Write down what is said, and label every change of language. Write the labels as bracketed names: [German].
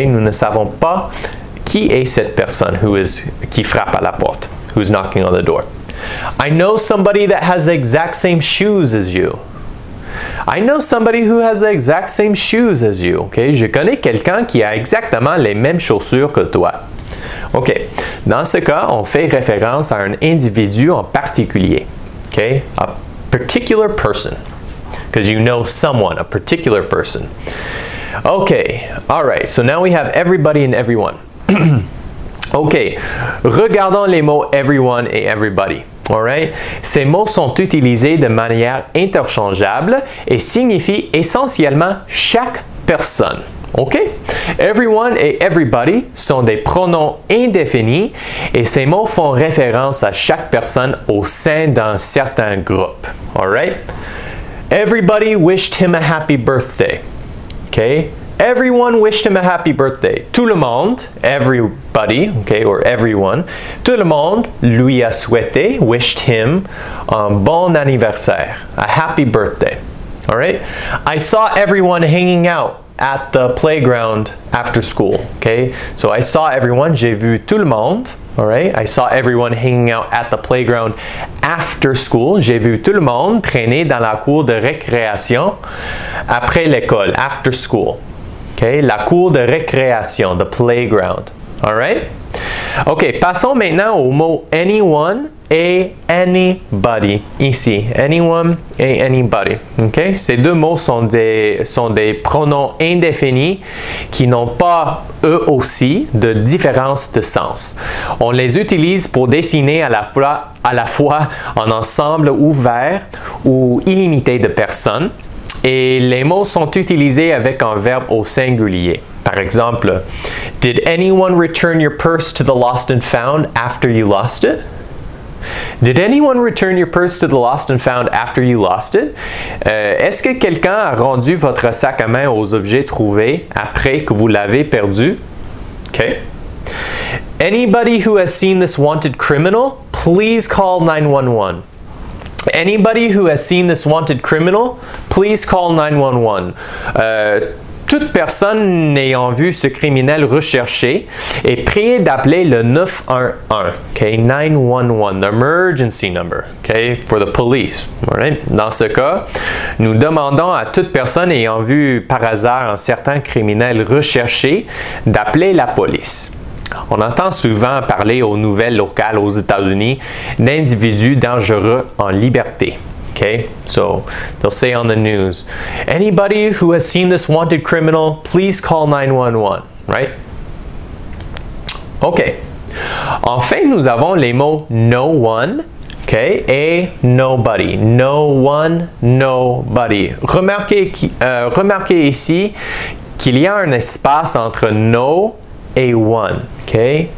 [French] Nous ne savons pas qui est cette personne qui frappe à la porte, [English] who's knocking on the door. I know somebody that has the exact same shoes as you. I know somebody who has the exact same shoes as you. Okay? [French] Je connais quelqu'un qui a exactement les mêmes chaussures que toi. OK. Dans ce cas, on fait référence à un individu en particulier. [English] Okay? A particular person. Because you know someone, a particular person. Okay. All right. So now we have everybody and everyone. [French] OK, regardons les mots everyone et everybody. Alright? Ces mots sont utilisés de manière interchangeable et signifient essentiellement chaque personne. OK? Everyone et everybody sont des pronoms indéfinis et ces mots font référence à chaque personne au sein d'un certain groupe. [English] Alright? Everybody wished him a happy birthday. OK? Everyone wished him a happy birthday. [French] Tout le monde, everybody, okay, or everyone, tout le monde lui a souhaité, [English] wished him, [French] un bon anniversaire, [English] a happy birthday. All right? I saw everyone hanging out at the playground after school. Okay? So I saw everyone, [French] j'ai vu tout le monde. [English] All right? I saw everyone hanging out at the playground after school. [French] J'ai vu tout le monde traîner dans la cour de récréation après l'école, [English] after school. [French] Okay? La cour de récréation, [English] the playground. All right? [French] OK, passons maintenant aux mots anyone et anybody. Ici, anyone et anybody. Okay? Ces deux mots sont des pronoms indéfinis qui n'ont pas, eux aussi, de différence de sens. On les utilise pour désigner à la fois un ensemble ouvert ou illimité de personnes. Et les mots sont utilisés avec un verbe au singulier. Par exemple, [English] Did anyone return your purse to the lost and found after you lost it? Did anyone return your purse to the lost and found after you lost it? [French] Est-ce que quelqu'un a rendu votre sac à main aux objets trouvés après que vous l'avez perdu? [English] Okay. Anybody who has seen this wanted criminal, please call 911. Anybody who has seen this wanted criminal, please call 911. [French] Toute personne ayant vu ce criminel recherché est priée d'appeler le 911. [English] Okay, 911, the emergency number, okay, for the police. All right? [French] Dans ce cas, nous demandons à toute personne ayant vu par hasard un certain criminel recherché d'appeler la police. On entend souvent parler aux nouvelles locales aux États-Unis d'individus dangereux en liberté. [English] Okay, so they'll say on the news, anybody who has seen this wanted criminal, please call 911, right? [French] Okay. Enfin, nous avons les mots no one Okay? Et nobody. No one, nobody. Remarquez ici qu'il y a un espace entre no et one. Okay?